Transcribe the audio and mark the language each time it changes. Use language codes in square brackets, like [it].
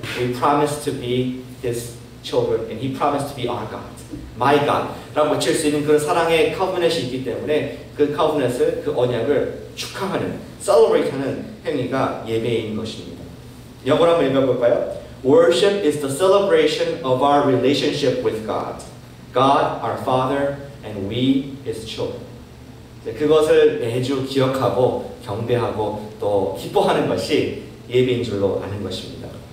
[en] We promise to be His children and He promised to be our God, my God [ko] 라고 외칠 수 있는 그런 사랑의 covenant이 있기 때문에 그 covenant을, 그 언약을 축하하는, celebrate하는 행위가 예배인 것입니다. 영어로 한번 읽어볼까요? [en] Worship is the celebration of our relationship with God. God, our Father, and we, His children. [ko] 그것을 매주 기억하고 경배하고 또 기뻐하는 것이 예배인 줄로 아는 것입니다.